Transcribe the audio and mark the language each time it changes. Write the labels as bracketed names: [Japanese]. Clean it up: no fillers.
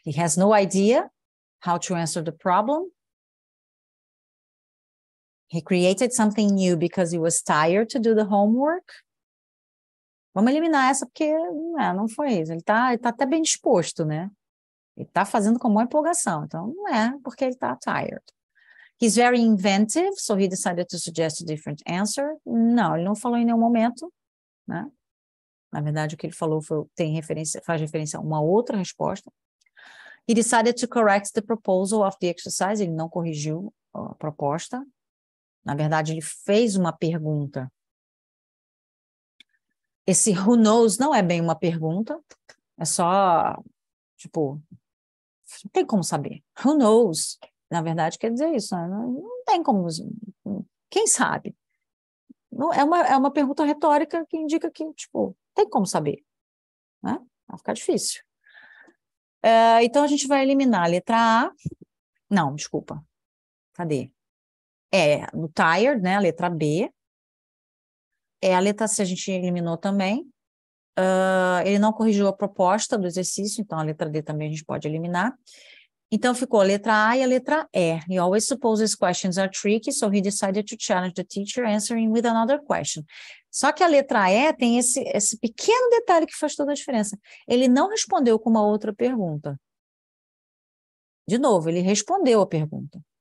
[English] He has no idea how to answer the problem. He created something new because he was tired to do the homework. [Portuguese] Vamos eliminar essa porque não foi isso. Ele tá até bem disposto, né? Ele está fazendo com uma empolgação. Então, não é porque ele está tired. [English] He's very inventive, so he decided to suggest a different answer. [Portuguese] Não, ele não falou em nenhum momento, né? Na verdade, o que ele falou faz referência a uma outra resposta. [English] He decided to correct the proposal of the exercise. [Portuguese] Ele não corrigiu a proposta. Na verdade, ele fez uma pergunta. Esse who knows não é bem uma pergunta. É só, tipo, não tem como saber. [English] Who knows? [Portuguese] Na verdade, quer dizer isso. Né? Não tem como. Quem sabe? Não, é uma pergunta retórica que indica que, tipo, tem como saber. Né? Vai ficar difícil. Então, a gente vai eliminar a letra A. Não, desculpa. Cadê? No tired, né? A letra B. A letra C a gente eliminou também. Ele não corrigiu a proposta do exercício, então a letra D também a gente pode eliminar. Então, ficou a letra A e a letra E. [English] He always supposes questions are tricky, so he decided to challenge the teacher answering with another question. [Portuguese] Só que a letra E tem esse pequeno detalhe que faz toda a diferença. Ele não respondeu com uma outra pergunta. De novo, ele respondeu a pergunta.